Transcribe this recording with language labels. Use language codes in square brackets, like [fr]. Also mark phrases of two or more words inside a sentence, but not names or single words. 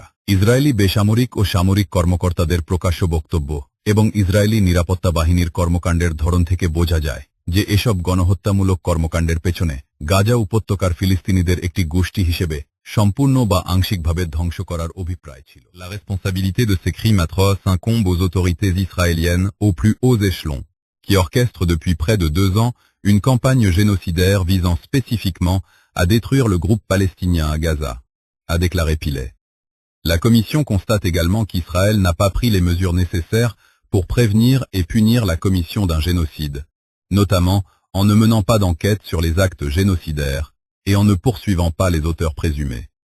[bn] ইসরায়েলি বেসামরিক ও সামরিক কর্মকর্তাদের প্রকাশ্য বক্তব্য এবং ইসরায়েলি নিরাপত্তা বাহিনীর কর্মকাণ্ডের ধরন থেকে বোঝা যায় যে এসব গণহত্যামূলক কর্মকাণ্ডের পেছনে গাজা উপত্যকার ফিলিস্তিনিদের একটি গোষ্ঠী হিসেবে সম্পূর্ণ বা আংশিকভাবে ধ্বংস করার অভিপ্রায় ছিল। [fr] La responsabilité de ces crimes atroces incombe aux autorités israéliennes aux plus hauts échelons, qui orchestre depuis près de 2 ans une campagne génocidaire visant spécifiquement à détruire le groupe palestinien à Gaza, a déclaré Pilet. La commission constate également qu'Israël n'a pas pris les mesures nécessaires pour prévenir et punir la commission d'un génocide, notamment en ne menant pas d'enquête sur les actes génocidaires et en ne poursuivant pas les auteurs présumés.